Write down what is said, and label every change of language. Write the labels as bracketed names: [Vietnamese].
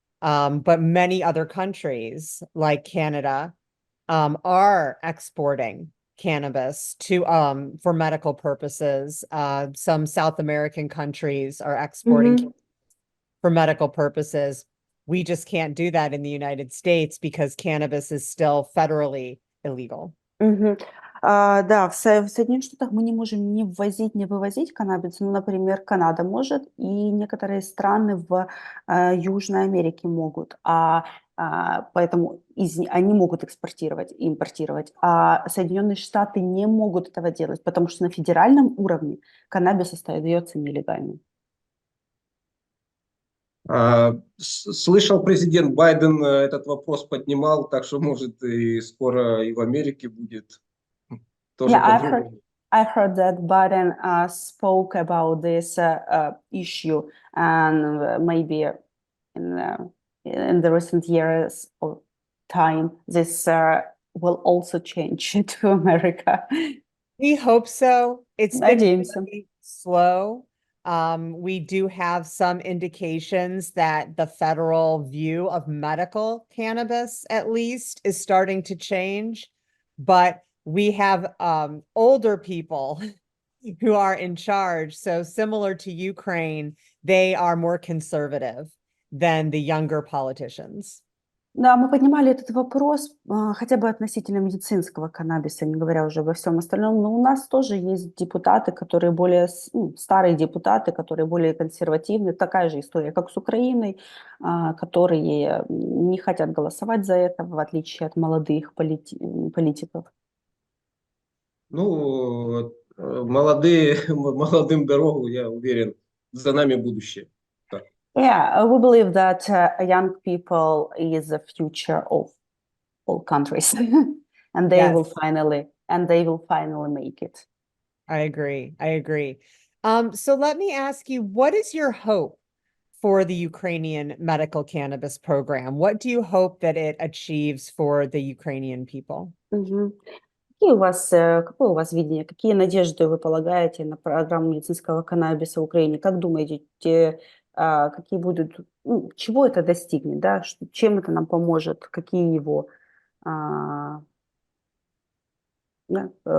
[English] But many other countries like Canada are exporting cannabis to for medical purposes. Some South American countries are exporting Mhm. for medical purposes. We just can't do that in the United States because cannabis is still federally illegal. Мгм. [Russian] Да, в Соединенных Штатах мы не можем ни ввозить, ни вывозить каннабис. Ну, например, Канада может, и некоторые страны в Южной Америке могут. Поэтому они могут экспортировать, импортировать. А Соединенные Штаты не могут этого делать, потому что на федеральном уровне каннабис остается нелегальным. Слышал, президент Байден этот вопрос поднимал, так что, может, и скоро и в Америке будет тоже Yeah, по-другому. [English] I heard that Biden spoke about this issue, and maybe in in the recent years or time, this will also change to America. We hope so. It's been [Russian] Надеемся. [English] very slow. We do have some indications that the federal view of medical cannabis, at least, is starting to change. But we have older people who are in charge. So similar to Ukraine, they are more conservative than the younger politicians. [Russian] Да, мы поднимали этот вопрос хотя бы относительно медицинского каннабиса, не говоря уже обо всем остальном. Но у нас тоже есть депутаты, которые более, старые депутаты, которые более консервативны. Такая же история, как с Украиной, которые не хотят голосовать за это, в отличие от молодых политиков. Ну, молодые, молодым дорогу, я уверен, за нами будущее. Да. [English] Yeah, we believe that young people is the future of all countries, and Yes, they will finally make it. I agree. I agree. So let me ask you, what is your hope for the Ukrainian medical cannabis program? What do you hope that it achieves for the Ukrainian people? Мгм. [Russian] Какое у вас видение, какие надежды вы полагаете на программу медицинского каннабиса в Украине? Как думаете, какие будут, чего это достигнет, да, чем это нам поможет, какие его, а, да,